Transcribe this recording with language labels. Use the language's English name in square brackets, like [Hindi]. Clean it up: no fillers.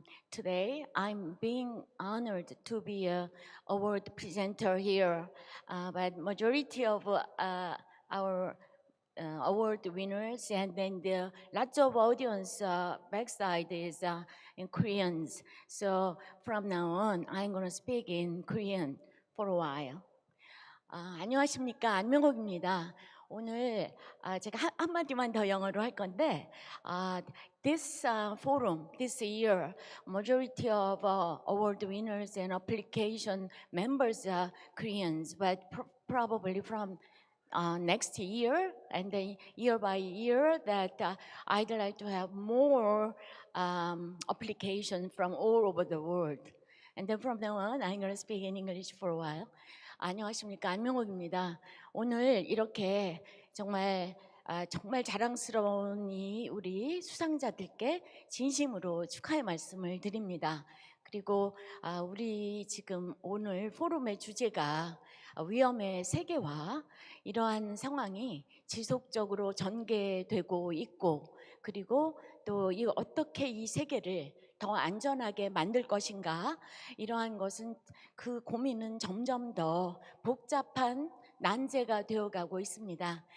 [English] Today, I'm being honored to be a award presenter here, but majority of our award winners and then the lots of audience backside is in Koreans. So from now on, I'm going to speak in Korean for a while. [Korean] 안녕하십니까, 안명옥입니다. 오늘 제가 한마디만 더 영어로 할 건데 [English] this forum, this year, majority of award winners and application members are Koreans, but probably from next year and then year by year that I'd like to have more application from all over the world. And then from now on, I'm going to speak in English for a while. [Korean] 안녕하십니까, 안명옥입니다. 오늘 이렇게 정말 자랑스러운 우리 수상자들께 진심으로 축하의 말씀을 드립니다. 그리고 우리 지금 오늘 포럼의 주제가 위험의 세계화, 이러한 상황이 지속적으로 전개되고 있고, 그리고 또 어떻게 이 세계를 더 안전하게 만들 것인가, 이러한 것은 그 고민은 점점 더 복잡한 난제가 되어가고 있습니다.